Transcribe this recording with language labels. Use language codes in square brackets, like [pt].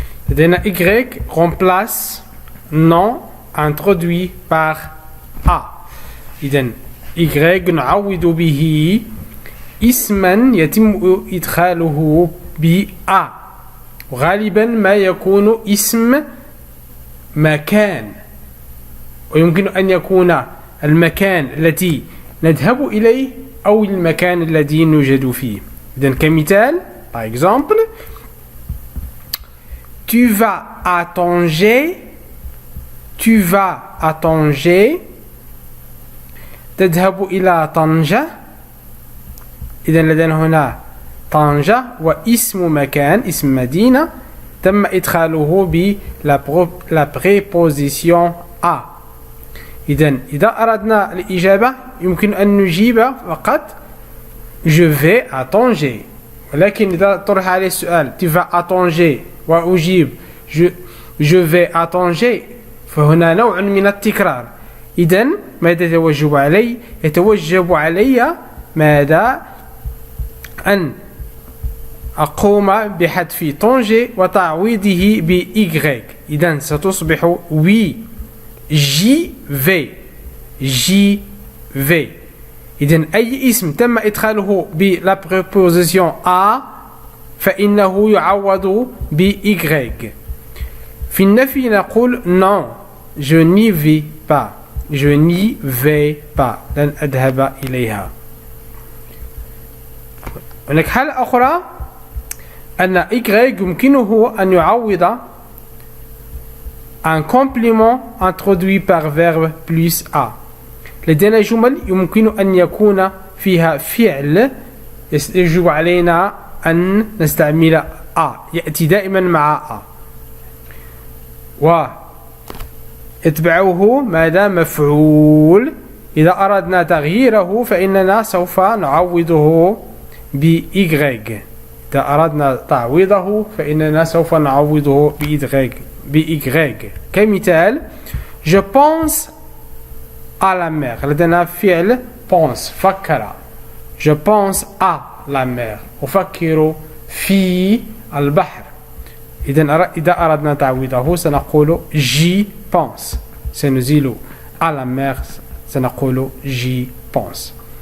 [ar] لدينا [fr] Y remplace nom introduit par A. [ar] إذن Y نعوض به اسما يتم إدخاله ب A، وغالبا ما يكون اسم مكان، ويمكن أن يكون المكان الذي نذهب إليه أو المكان الذي نوجد فيه. إذن كمثال [fr] par exemple tu vas à Tanger، tu vas à Tanger، [ar] تذهب إلى طنجة. إذن لدينا هنا طنجة واسم مكان، اسم مدينة تم إدخاله ب [fr] la préposition à. [ar] إذن إذا أردنا الإجابة يمكن أن نجيب فقط [fr] je vais à Tanger، [ar] ولكن إذا طرح عليه السؤال [fr] tu vas à Tanger [ar] وأجيب je vais à Tanger فهنا نوع من التكرار. إذن ماذا يتوجب علي؟ يتوجب علي ماذا؟ أن أقوم بحذف طنجة وتعويضه ب Y. إذن ستصبح [fr] oui j'y vais. [ar] إذن أي اسم تم إدخاله ب [fr] la préposition à [ar] فإنه يعوض ب Y. في النفي نقول [fr] non je n'y vais pas، je n'y vais pas، [ar] لن أذهب إليها. هناك حالة أخرى أن Y يمكنه أن يعوض [fr] un complément introduit par verbe plus A. [ar] لدينا جمل يمكن أن يكون فيها فعل يجب علينا أن نستعمل A، يأتي دائما مع A ويتبعه ماذا؟ مفعول. إذا أردنا تغييره فإننا سوف نعوضه ب Y. إذا أردنا تعويضه فإننا سوف نعوضه ب Y. كمثال [fr] je pense à la mer، [ar] لدينا فعل [fr] pense [ar] فكر، [fr] je pense à la mer، [ar] أفكر في البحر. إذا أردنا تعويضه سنقول [fr] j'y pense، [ar] سنزيل [fr] à la mer [ar] سنقول [fr] j'y pense.